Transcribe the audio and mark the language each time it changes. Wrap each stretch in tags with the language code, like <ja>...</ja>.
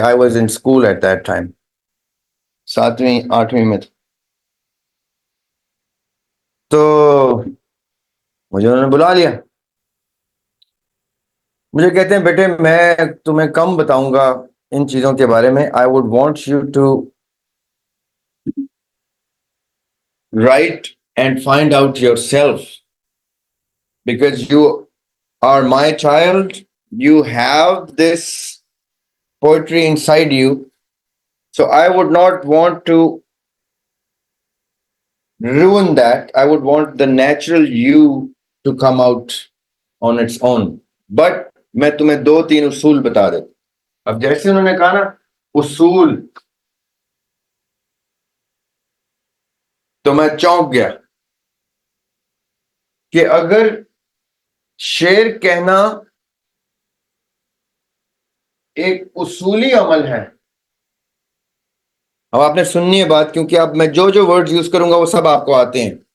<en>I was in school at that time,</en> <ur>7ویں 8ویں میں تھا. تو مجھے انہوں نے بلا لیا, مجھے کہتے ہیں بیٹے میں تمہیں کم بتاؤں گا ان چیزوں کے بارے میں.</ur> <en>I would want you to write and find out yourself, because you are my child, you have this poetry inside you, so I would not want to ruin that. I would want the natural you to come out on its own.</en> <ur>But میں تمہیں 2-3 اصول بتا دیتا. اب جیسے انہوں نے کہا نا اصول, تو میں چونک گیا کہ اگر شعر کہنا ایک اصولی عمل ہے, اب آپ نے سننی ہے بات کیونکہ اب میں جو جو ورڈز یوز کروں گا وہ سب آپ کو آتے ہیں.</ur>